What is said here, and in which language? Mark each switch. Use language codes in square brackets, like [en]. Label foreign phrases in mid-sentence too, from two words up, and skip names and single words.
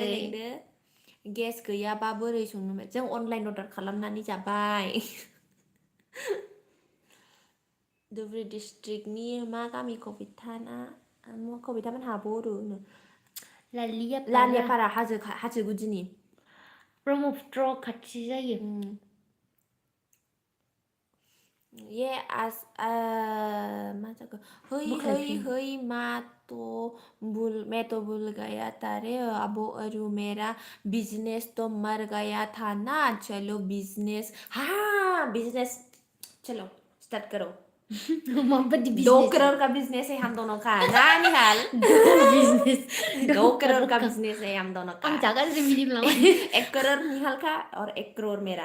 [brx] लेंदो गेस गैयाबा बोरै संनो जों अनलाइन अर्डार खालामनानै जाबाय धुबुरी डिस्ट्रिक्टनि मा गामि कबितामोनहा बर'नो लालियापारा हाजो गुदिनि ब्रह्मपुत्र खाथि जायो [hi] ये मा जाखो है मैं तो भूल गया तारे अब अरु मेरा बिजनेस तो मर गया था ना चलो बिजनेस बिजनेस चलो स्टार्ट करो 2 करोड़ का बिजनेस है हम दोनों का ना निहाल 2 करोड़ का बिजनेस है हम दोनों का 1 करोड़ निहाल का और 1 करोड़ मेरा